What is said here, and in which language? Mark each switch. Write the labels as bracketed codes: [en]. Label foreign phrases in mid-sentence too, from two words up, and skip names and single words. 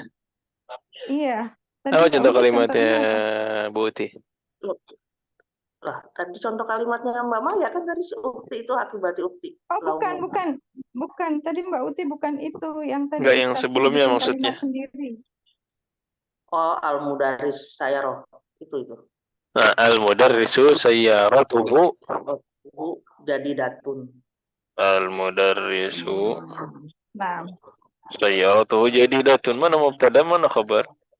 [id] Iya. Tadi Apa Mbak contoh Uti kalimatnya contohnya apa? Bu Uti? Lah, tadi contoh kalimatnya Mbak Maya kan dari si Ukti itu akibati Ukti. Oh bukan. Tadi Mbak Uti bukan itu yang tadi Enggak yang Ustadz suruh sebelumnya bikin maksudnya. kalimat sendiri. Oh, [ar] المدرس سيارة itu. Nah, المدرس سيارته. [id] Jadi datun. [ar] Al-mudarrisu [id] Nah, sayyaratuhu jadi datun. Mana mubtada, mana khabar?